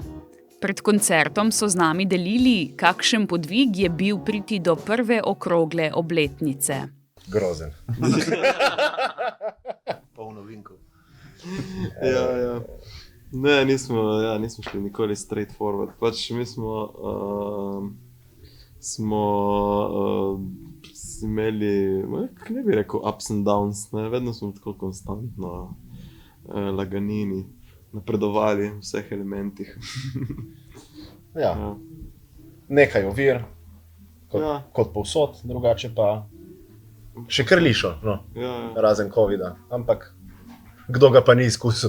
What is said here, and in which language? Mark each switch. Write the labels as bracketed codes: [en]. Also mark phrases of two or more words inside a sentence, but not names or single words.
[sl] Pred koncertom so z nami delili, kakšen podvig je bil priti do prve okrogle obletnice. Grozen. Polno vinkov. Ja. Ne, nismo šli nikoli [en] straight forward. [sl] Pač mi smo imeli, ne bi rekel [en] ups and downs, [sl] ne? Vedno smo tako konstantno laganini, napredovali v vseh elementih. Ja. Nekaj ovir, kot povsod, drugače pa še kar lišo, no. Razen covida, ampak kdo ga pa ni izkusil.